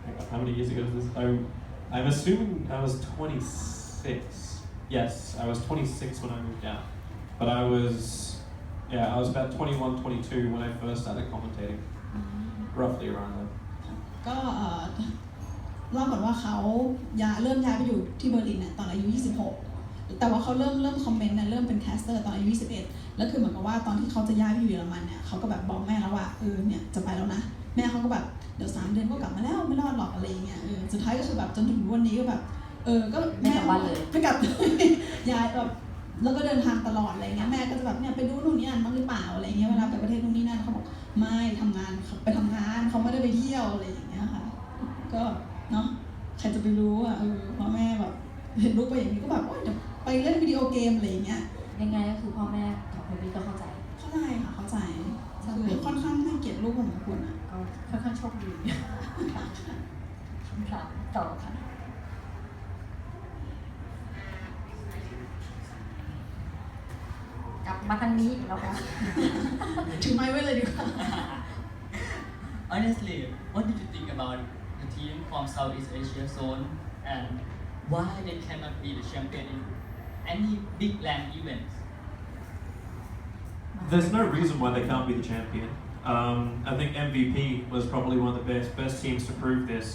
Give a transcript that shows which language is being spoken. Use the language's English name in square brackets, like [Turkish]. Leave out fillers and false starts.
[English] How many years ago is this? I'm assuming I was 26. Yes, I was 26 when I moved out. But I was about 21, 22 when I first started commentating. Roughly around that. [Thai] ก็เล่าก่อนว่าเขาเริ่มย้ายไปอยู่ที่เบอร์ลินเนี่ยตอนอายุ 26 แต่ว่าเขาเริ่มคอมเมนต์เนี่ยเริ่มเป็นแคสเตอร์ตอนอายุ 21 แล้วคือเหมือนกับว่าตอนที่เขาจะย้ายไปอยู่เยอรมันเนี่ยเขาก็แบบบอกแม่แล้วว่าเนี่ยจะไปแล้วนะแม่เขาก็แบบเดี๋ยว3 เดือนก็กลับมาแล้วไม่รอดหรอกอะไรอย่างเงี้ยสุดท้ายก็คือแบบจนถึงวันนี้ก็แบบก็ ไม่กลับบ้านเลย ไม่กลับย้ายแบบแล้วก็เดินทางตลอดอะไรเงี้ยแม่ก็จะแบบเนี่ยไปดูนู่นนี่นั่นบ้างหรือเปล่าอะไรเงี้ยเวลาไปประเทศนู่นนี่นั่นเขาบอกไม่ทำงานไปทำงานเขาไม่ได้ไปเที่ยวอะไรอย่างเงี้ยค่ะก็เนาะใครจะไปรู้พ่อแม่แบบเห็นลูกไปอย่างนี้ก็แบบเดี๋ยวไปเล่นวิดีโอเกมอะไรอย่างเงี้ย ยังไงก็คือพ่อแม่ของคุณพี่ก็เข้าใจ ค่ะเข้าใจคือค่อนข้างให้เกียรติลูกของคุณ ก็ค่อนข้างโชคดีคำถามต่อค่ะกลับมาทางนี้แล้วค่ะ ถือไม้ไว้เลยดีกว่า [English] Honestly, what did you think about the team from Southeast Asia zone and why they cannot be the champion in any big land events? There's no reason why they can't be the champion. I think MVP was probably one of the best teams to prove this.